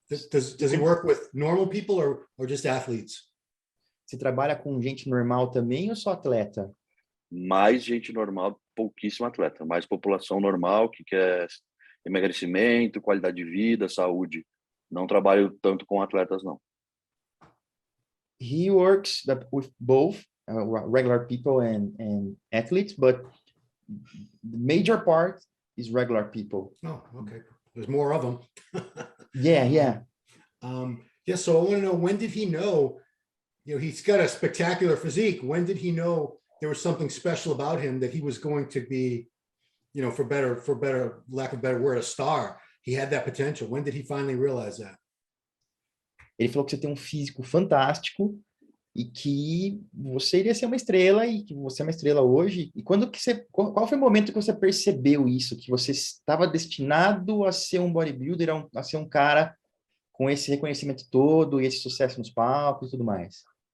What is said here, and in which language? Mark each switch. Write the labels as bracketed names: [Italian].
[English] Does he work with normal people or just athletes? [Portuguese] Você trabalha com gente normal também ou só atleta? Mais gente normal, pouquíssimo atleta. Mais população normal que quer emagrecimento, qualidade de vida, saúde. Não trabalho tanto com atletas, não. [English] He works with both regular people and athletes, but the major part is regular people. Oh, okay. There's more of them. Yeah. So I want to know, when did he know, he's got a spectacular physique. When did he know there was something special about him, that he was going to be, for better, lack of a better word, a star? He had that potential. When did he finally realize that? [Portuguese] Ele falou que você tem um físico fantástico e que você iria ser uma estrela e que você é uma estrela hoje. E qual foi o momento que você percebeu isso? Que você estava destinado a ser um bodybuilder, a ser um cara com esse reconhecimento todo e esse sucesso nos palcos e tudo mais?